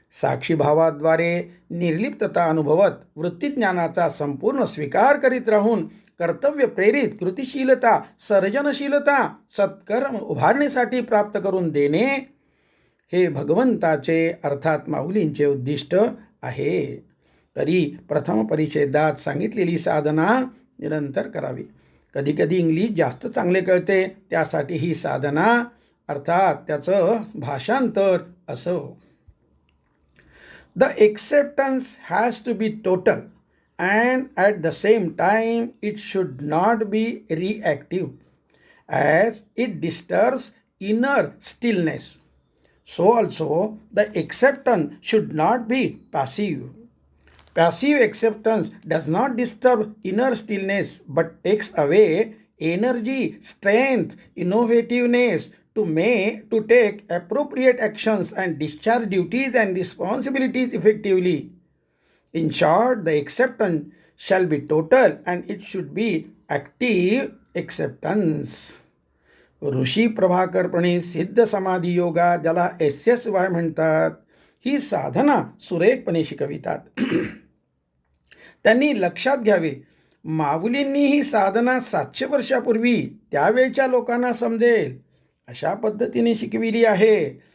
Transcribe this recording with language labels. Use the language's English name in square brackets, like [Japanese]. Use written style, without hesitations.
[Marathi] साक्षीभावाद्वारे निर्लिप्तता अनुभवत वृत्तीज्ञानाचा संपूर्ण स्वीकार करीत राहून कर्तव्य प्रेरित कृतिशीलता, सर्जनशीलता, सत्कर्म उभारणीसाठी प्राप्त करून देणे हे भगवंताचे अर्थात माऊलींचे उद्दिष्ट आहे. तरी प्रथम परिच्छेदात सांगितलेली साधना निरंतर करावी. कधीकधी इंग्लिश जास्त चांगले कळते, त्यासाठी ही साधना अर्थात त्याचं भाषांतर असो. [English] The acceptance has to be total and at the same time it should not be reactive as it disturbs inner stillness. So also the acceptance should not be passive. Passive acceptance does not disturb inner stillness but takes away energy, strength, innovativeness to take appropriate actions and discharge duties and responsibilities effectively. In short, the acceptance shall be total and it should be active acceptance. [Marathi] ऋषी प्रभाकर प्रणीत सिद्ध समाधी योगा ज्याला SSY म्हणतात, ही साधना सुरेखपणे शिकवितात. त्यांनी लक्षात घ्यावे, माऊलींनी ही साधना 700 वर्षापूर्वी त्यावेळच्या लोकांना समजेल अशा पद्धतीने शिकविली आहे.